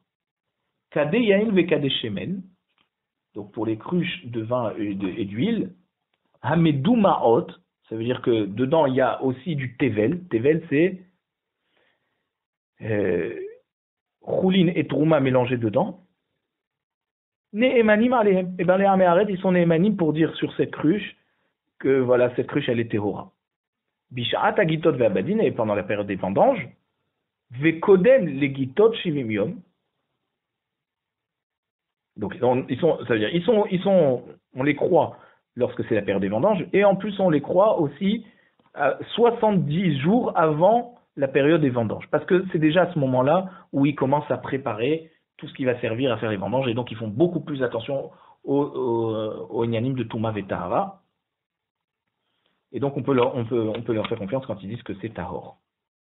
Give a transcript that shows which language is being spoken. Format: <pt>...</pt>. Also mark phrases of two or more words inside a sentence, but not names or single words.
<he>כדי יין וכדי שמן,</he> <fr>donc pour les cruches de vin et d'huile, Hamedou Ma'ot, ça veut dire que dedans, il y a aussi du tevel. Tevel, c'est choulin et trouma mélangés dedans.</fr> <he>נאמנים עליהם.</he> <fr>Et bien les Améharet, ils sont ne'emanim pour dire sur cette cruche que voilà, cette cruche, elle est tehora.</fr> <he>בשעת הגיתות והבדים,</he> <fr>et pendant la période des vendanges, ve'kodem les gitot</fr> <he>שבעים יום.</he> <fr>Donc, ça veut dire, on les croit lorsque c'est la période des vendanges, et en plus on les croit aussi 70 jours avant la période des vendanges, parce que c'est déjà à ce moment-là où ils commencent à préparer tout ce qui va servir à faire les vendanges, et donc ils font beaucoup plus attention au Inyanim de Touma et Tahara, et donc on peut leur faire confiance quand ils disent que c'est Tahor.</fr>